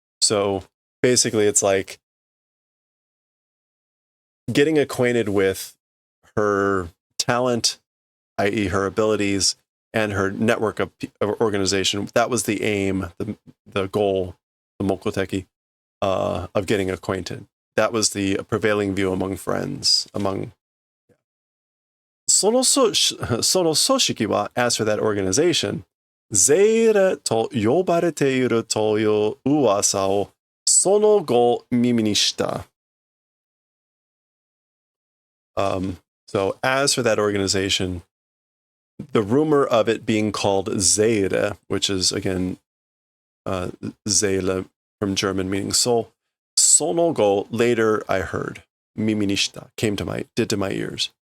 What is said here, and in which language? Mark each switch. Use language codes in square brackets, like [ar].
[en] So basically it's like getting acquainted with her talent, i.e. her abilities, and her network of organization. That was the aim, the goal, the mokoteki, of getting acquainted. That was the prevailing view among friends, among. [ja] その組織は, [en] as for that organization, [ja] ゼーレと呼ばれているという噂をその後耳にした。 [en] So as for that organization, the rumor of it being called Seele, which is again Seele from German meaning soul, その後, later I heard, 耳にした, did to my ears.